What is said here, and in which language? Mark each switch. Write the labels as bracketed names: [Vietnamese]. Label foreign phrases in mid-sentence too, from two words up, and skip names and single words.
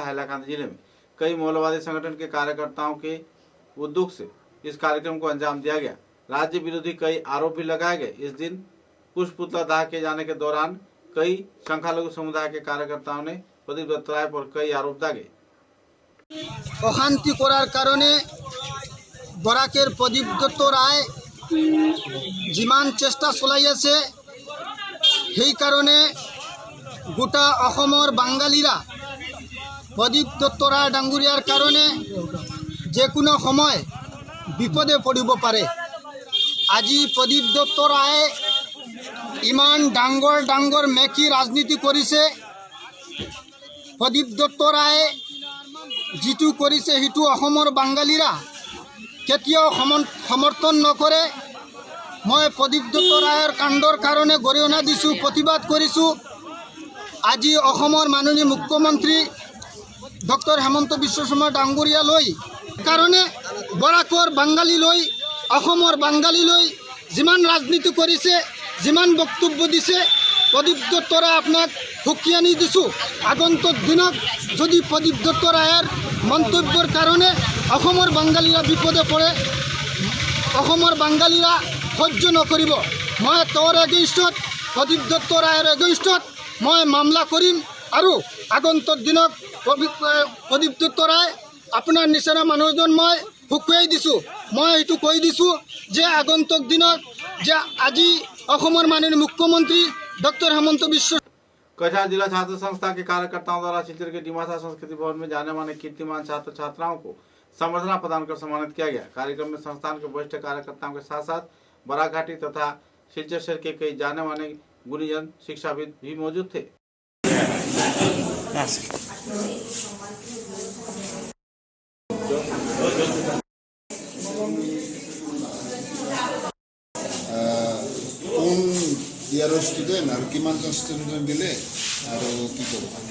[Hindi] हैलाकांदी जिले में कई मौलवादी संगठन के कार्यकर्ताओं के उद्योग से इस कार्यक्रम को अंजाम दिया गया। राज्य विरोधी कई आरोप भी लगाए गए। इस दिन कुश पुतला दाह किए जाने के दौरान कई संख्यालघु समुदाय के कार्यकर्ताओं ने प्रदीप दत्त राय पर कई आरोप दागे। [Assamese] অশান্তি করার কারণে বরাকের প্রদীপ দত্ত রায় যিমান চেষ্টা চলাই আছে, সেই কারণে গোটা অসমৰ বাঙালিরা প্রদীপ দত্ত রায় ডাঙ্গুরিয়ার কারণে যে কোনো সময় বিপদে পড়িব পারে। আজি প্রদীপ দত্ত রায় ইমান ডাঙ্গৰ ডাঙ্গৰ মেকি রাজনীতি কৰিছে। প্রদীপ দত্ত রায় যিটো কৰিছে সেইটো অসমৰ বাঙালিরা কেতিয়াও সমৰ্থন নকৰে। মই প্রদীপ দত্ত রায়ের কাণ্ডৰ কাৰণে গৰিহণা দিছোঁ, প্ৰতিবাদ কৰিছোঁ। আজি অসমৰ মাননীয় মুখ্যমন্ত্ৰী ডক্টৰ হেমন্ত বিশ্ব শৰ্মা ডাঙৰীয়ালৈ কাৰণে বৰাকৰ বাঙালীলৈ, অসমৰ বাঙালীলৈ যিমান ৰাজনীতি কৰিছে, যিমান বক্তব্য দিছে, প্রদীপ দত্ত রায় আপনাক হুঁকিয়ানি দিছোঁ। আগন্তুক দিনত যদি প্রদীপ দত্ত রায়ের মন্তব্যের কারণে অসমৰ বাঙালিরা বিপদে পড়ে, অসমৰ বাঙালিরা সহ্য নকৰিব। মই তোৰ এগেইনষ্টত, প্রদীপ দত্ত রায়ের এগেইনষ্টত মই মামলা কৰিম। আৰু আগন্তুক দিনত প্রদীপ দত্ত রায় আপোনাৰ নিচিনা মানুহজন মই হুকুৱাই দিছোঁ। মই এইটো কৈ দিছোঁ যে আগন্তুক দিনত যে আজি অসমৰ মাননীয় মুখ্যমন্ত্ৰী डॉक्टर हेमंत बिश्व [Hindi] कछार जिला छात्र संस्था के कार्यकर्ताओं द्वारा शिलचर के डिमासा संस्कृति भवन में जाने माने कीर्तिमान छात्र छात्राओं को संबर्धना प्रदान कर सम्मानित किया गया। कार्यक्रम में संस्थान के वरिष्ठ कार्यकर्ताओं के साथ साथ बराघाटी तथा शिलचर शहर के कई जाने माने गुणीजन शिक्षाविद भी मौजूद थे। [Assamese] ইয়াৰৰ ষ্টুডেণ্ট আৰু কিমানজন ষ্টুডেণ্ট দিলে আৰু কি ক'ব?